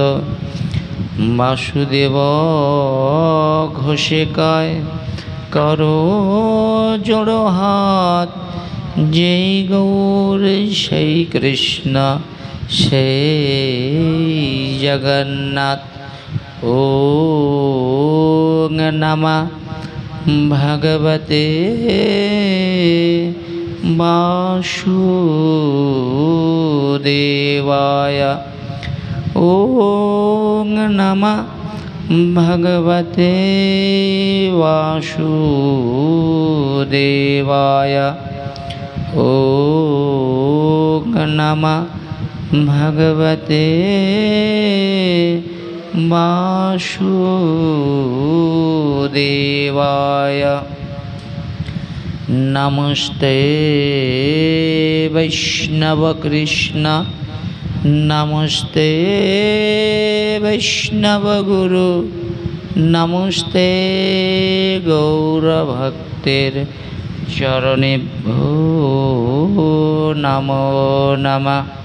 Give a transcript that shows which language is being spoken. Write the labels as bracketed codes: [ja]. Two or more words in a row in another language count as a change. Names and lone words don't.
[bn] বাসুদেব ঘোষে কয় করো জোড়ো হাত, যেই গৌর সেই কৃষ্ণ সেই জগন্নাথ। [sa] ॐ नमः भगवते वासुदेवाय, ॐ नमः भगवते वासुदेवाय, ॐ नमः भगवते वासुदेवाय। नमस्ते वैष्णव कृष्ण, नमस्ते वैष्णव गुरु, नमस्ते गौर भक्तेर चरणेभ्यो नमो नमः।